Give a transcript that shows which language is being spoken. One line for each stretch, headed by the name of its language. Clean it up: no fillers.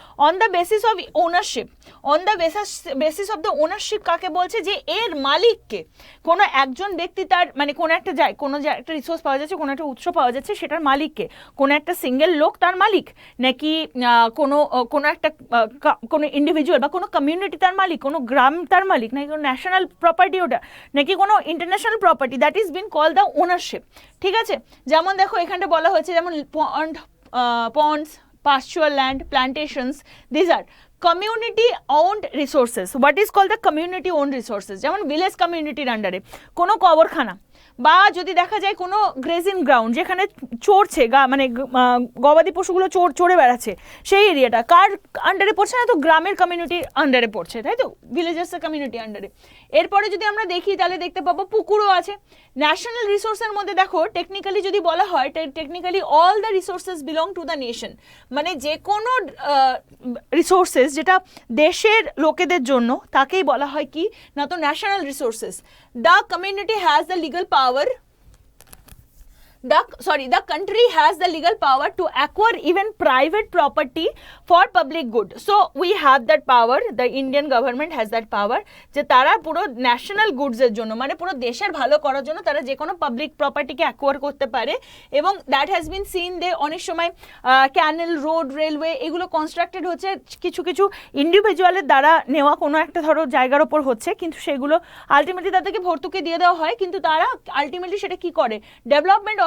Bangla: On the basis of ownership, on the basis of the ownership কাকে বলছে, যে এর মালিককে, কোনো একজন ব্যক্তি তার, মানে কোনো একটা একটা রিসোর্স পাওয়া যাচ্ছে, কোনো একটা উৎস পাওয়া যাচ্ছে, সেটার মালিককে, কোনো একটা সিঙ্গেল লোক তার মালিক, নাকি কোনো একটা কোনো ইন্ডিভিজুয়াল বা কোনো কমিউনিটি তার মালিক, কোনো গ্রাম তার মালিক, নাকি কোনো ন্যাশনাল প্রপার্টি ওটা, নাকি কোনো international property,
English: that is been called the ownership,
Bangla: ঠিক আছে। যেমন দেখো এখানটা বলা হয়েছে, যেমন
English: ponds, pasture land, plantations, these are community owned resources. What is called the community owned resources?
Bangla: যেমন ভিলেজ কমিউনিটির আন্ডারে কোনো কবরখানা, বা যদি দেখা যায় কোনো গ্রেজিং গ্রাউন্ড যেখানে চড়ছে মানে গবাদি পশুগুলো চড়ে বেড়াচ্ছে, সেই এরিয়াটা কার আন্ডারে পড়ছে না, তো গ্রামের কমিউনিটির আন্ডারে পড়ছে, তাই তো, ভিলেজার্সের কমিউনিটি আন্ডারে। এরপরে যদি আমরা দেখি তাহলে দেখতে পাবো পুকুরও আছে। ন্যাশনাল রিসোর্সের মধ্যে দেখো টেকনিক্যালি যদি বলা হয়,
English: technically all the resources belong to the nation,
Bangla: মানে যে কোনো রিসোর্সেস যেটা দেশের লোকেদের জন্য তাকেই বলা হয় কি না, তো national resources.
English: The community has the legal power, the country has the legal power to acquire even private property for public good. So we have that power,
Bangla: the Indian government has that power, যে তারা পুরো national গুডসের জন্য, মানে পুরো দেশের ভালো করার জন্য তারা যে কোনো পাবলিক প্রপার্টিকে অ্যাকোয়ার করতে পারে। এবং
English: that has been seen,
Bangla: দে অনেক সময় ক্যানেল, রোড, রেলওয়ে এগুলো কনস্ট্রাক্টেড হচ্ছে কিছু কিছু ইন্ডিভিজুয়ালের দ্বারা নেওয়া কোনো একটা ধরো জায়গার ওপর হচ্ছে, কিন্তু সেগুলো আলটিমেটলি তাদেরকে ভর্তুকি দিয়ে দেওয়া হয়, কিন্তু তারা আলটিমেটলি সেটা কি করে, ডেভেলপমেন্ট